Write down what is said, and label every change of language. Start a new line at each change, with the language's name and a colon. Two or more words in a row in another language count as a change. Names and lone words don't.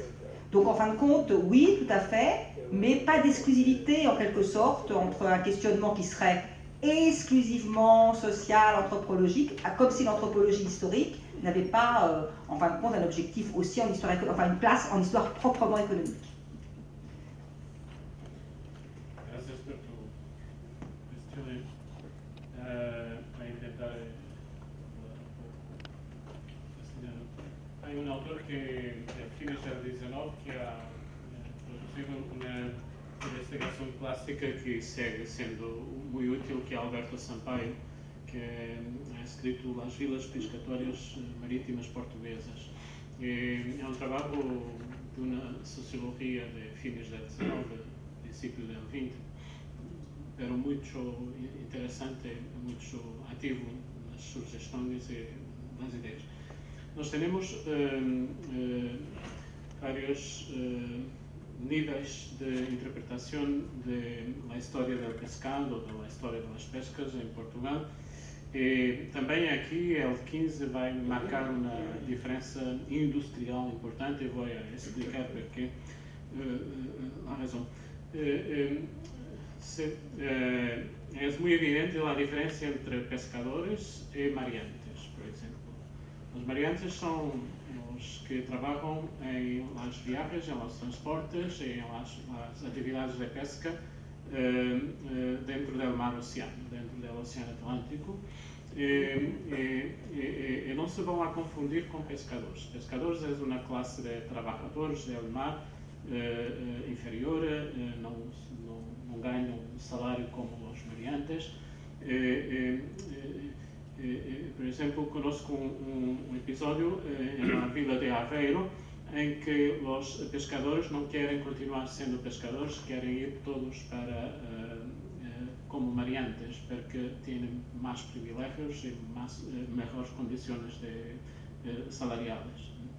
French: Donc en fin de compte, oui, tout à fait, mais pas d'exclusivité en quelque sorte entre un questionnement qui serait exclusivement social, anthropologique, comme si l'anthropologie historique n'avait pas, en fin de compte, un objectif aussi en histoire, enfin une place en histoire proprement économique.
Spanish: Gracias por tu cuestión. Voy a intentar. Hay un autor que de fines del 19 que ha producido una investigación clásica que sigue siendo muy útil, que es Alberto Sampaio, que ha escrito Las Vilas Pescatórias Marítimas Portuguesas.
Portuguese: É um trabalho de uma sociologia
Spanish: de fines del 19,
Portuguese: princípio del 20, pero muito interessante, muito ativo nas sugestões e nas ideias. Nós temos vários
Spanish: niveles de interpretación de la historia del pescado, de la historia de las pescas en Portugal.
Portuguese: Também aqui el 15 vai marcar uma diferença industrial importante, e vou explicar porquê, a razão.
Spanish: Es muy evidente la diferencia entre pescadores y mariantes, por ejemplo. Los mariantes son los que trabajan en los viajes, en los transportes y en las actividades de pesca dentro del mar Océano, dentro del Océano Atlántico.
Portuguese: E não se vão a confundir com pescadores. Pescadores é uma classe de trabalhadores do mar inferior, não ganham salário como os mariantes. Por exemplo, conosco um episódio na vila de Aveiro em que os pescadores não querem continuar sendo pescadores, querem ir todos para como mariantes, porque têm mais privilégios e melhores condições salariais.